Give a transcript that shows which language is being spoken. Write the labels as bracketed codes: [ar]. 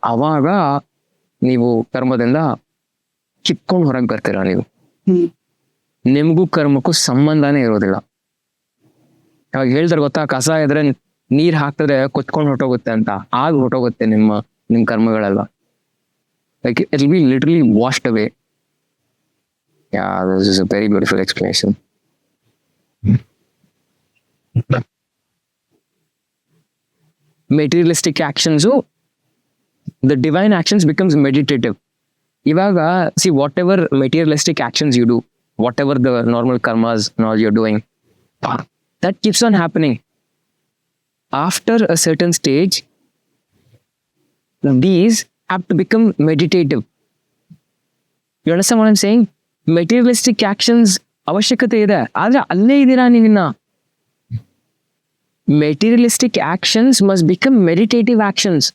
[kn] ಅವಾಗ ನೀವು ಕರ್ಮದಿಂದ ಕಿತ್ಕೊಂಡು ಹೊರಗೆ ಬರ್ತೀರಾ. ನೀವು ನಿಮ್ಗೂ ಕರ್ಮಕ್ಕೂ ಸಂಬಂಧನೇ ಇರೋದಿಲ್ಲ. ಅವಾಗ ಹೇಳ್ತಾರೆ ಗೊತ್ತಾ, ಕಸ ಇದ್ರೆ ನೀರ್ ಹಾಕಿದ್ರೆ ಕೊಚ್ಕೊಂಡು ಹೊಟ್ಟೋಗುತ್ತೆ ಅಂತ. ಆಗ ಹೊಟ್ಟೋಗುತ್ತೆ ನಿಮ್ ಕರ್ಮಗಳೆಲ್ಲ. [en] Like it will be literally washed away. Yeah, this is a very beautiful explanation. Materialistic actions, the divine actions becomes meditative. Ivaga, see, whatever materialistic actions you do, whatever the normal karmas and all you're doing, that keeps on happening. After a certain stage, these have to become meditative. You understand what I'm saying? [kn] Materialistic actions ಅವಶ್ಯಕತೆ ಇದೆ, ಆದ್ರೆ ಅಲ್ಲೇ ಇದ್ದೀರಾ ನೀವಿನ್ನ. [en] Materialistic actions must become meditative actions.